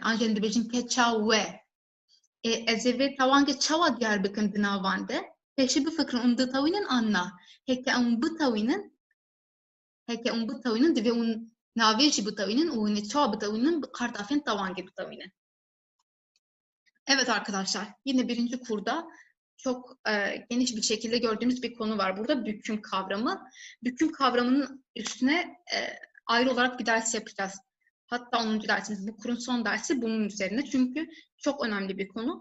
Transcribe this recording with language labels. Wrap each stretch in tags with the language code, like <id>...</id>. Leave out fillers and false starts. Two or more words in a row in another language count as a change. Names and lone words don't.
<ku>An jî em dibêjin keça we. Ez ê vê tawangê çawa diyar bikim di navan de? Pêşî bifikirin hûn ditewînin an na. Heke hûn bitewînin divê hûn navê jî bitewînin û hûn ê çawa bitewînin bi qartafên tawangê bitewînin.</ku> <tr>Evet arkadaşlar, yine birinci kurda çok geniş bir şekilde gördüğümüz bir konu var burada. Büküm kavramı. Büküm kavramının üstüne ayrı olarak bir ders yapacağız. Hatta 10. dersimiz, bu kurun son dersi bunun üzerine. Çünkü çok önemli bir konu.</tr>